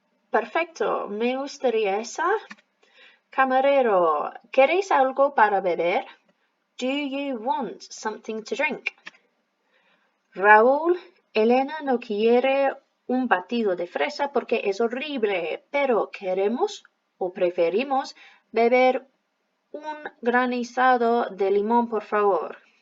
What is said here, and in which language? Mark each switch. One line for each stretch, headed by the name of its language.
Spanish: Perfecto, me gustaría esa. Camarero, ¿queréis algo para beber?
English: Do you want something to drink?
Spanish: Raúl, Elena no quiere un batido de fresa porque es horrible, pero queremos o preferimos beber un granizado de limón, por favor.